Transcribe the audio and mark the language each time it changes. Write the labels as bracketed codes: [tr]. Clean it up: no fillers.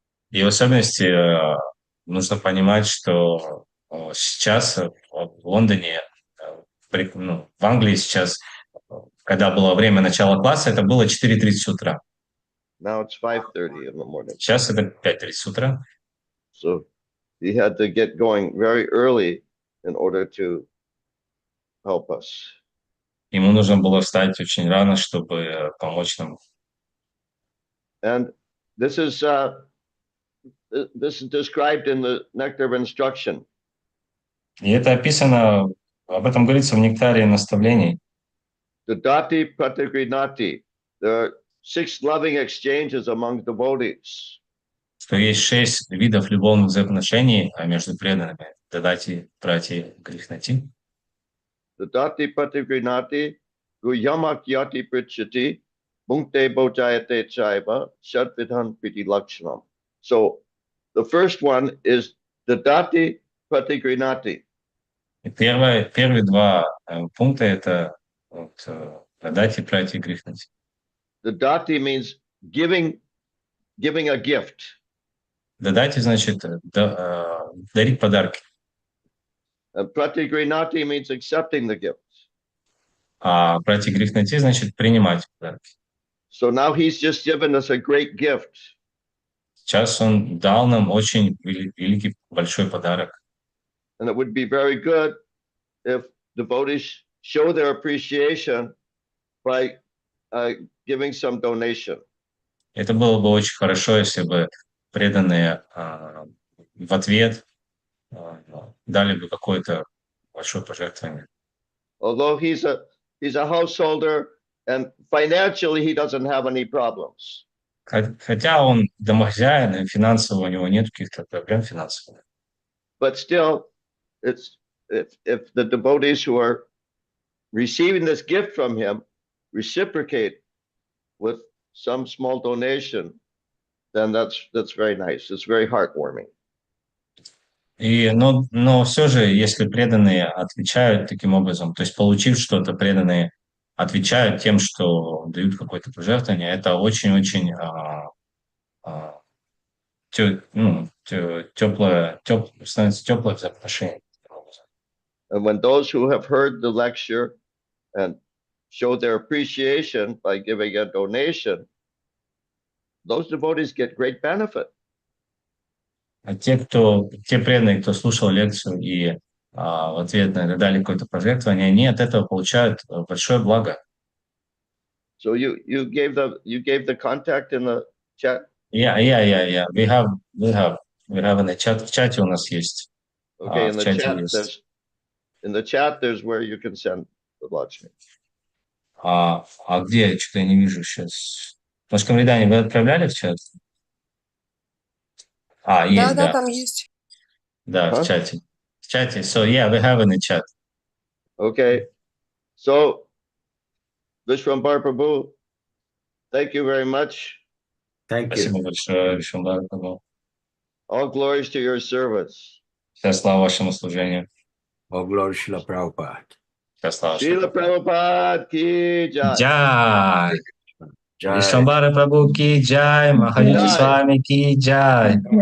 [ru] И в особенности нужно понимать, что сейчас в Лондоне, в Англии сейчас, когда было время начала класса, это было 4:30 утра. [en] Now it's 5:30 in the morning. [ru] Сейчас это 5:30 утра. [en] So he had to get going very early in order to help us. [ru] Ему нужно было встать очень рано, чтобы помочь нам. [en] And this is described in the Nectar of Instruction. [ru] И это описано, об этом говорится в нектаре наставлений. [sa] Dadati pratigrinati. [en] There are 6 loving exchanges among devotees. [ru] Что есть 6 видов любовных взаимоотношений между преданными. Дадати, прати, грихнати. [sa] Dadati Patigrinati Guyamakyati Prichati Munkte Bojayate Chaiva Shadvidhan Priti Lakshanam. [en] So the first one is Dadati Patigrinati. [ru] И первые два пункта это дати прати грихнати. [en] Dadati means giving a gift. [ru] Дадати значит дарить подарки. [en] Pratigrinati means accepting the gift. [ru] А прати грихнати значит принимать подарки. [en] So now he's just given us a great gift. [ru] Сейчас он дал нам очень великий, большой подарок. [en] And it would be very good if devotees show their appreciation by giving some donation. [ru] Это было бы очень хорошо, если бы преданные в ответ дали бы какое-то большое пожертвование. [en] Although he's a householder and financially he doesn't have any problems. [ru] Хотя он домохозяин, и финансово у него нет каких-то проблем финансовых. [en] But still, it's if the devotees who are receiving this gift from him reciprocate with some small donation, then that's very nice. It's very heartwarming. [ru] Но все же, если преданные отвечают таким образом, то есть получив что-то, преданные отвечают тем, что дают какое-то пожертвование, это очень-очень становится теплое взаимоотношение. [en] And when those who have heard the lecture and show their appreciation by giving a donation, those devotees get great benefit. [ru] А те преданные, кто слушал лекцию и в ответ на это дали какое-то пожертвование, они от этого получают большое благо. [en] So you gave the contact in the chat? Yeah. We have in the chat. [ru] В чате у нас есть. [en] Okay, in [ru] в [en] the [ru] чате [en] chat [ru] есть. [en] in the chat there's where you can send the Lakshmi. [ru] А где? Что-то я не вижу сейчас. Может, Камридани, вы отправляли в чат? Есть, да. там есть. Да, в чате. В чате. [en] So, yeah, we have in the chat. Okay. So, Vishwambar Prabhu, thank you very much. Thank you. [ru] Спасибо большое, Вишвамбхара Прабху. [en] All glories to your service. [ru] Вся слава вашему служению. [en] All glory Srila Prabhupada. [ru] Вся слава [hi] Srila Prabhupada ki jai. Jai. Jai. [ru] Вишвамбхара Прабху ки джай, Махадьюти Свами ки джай.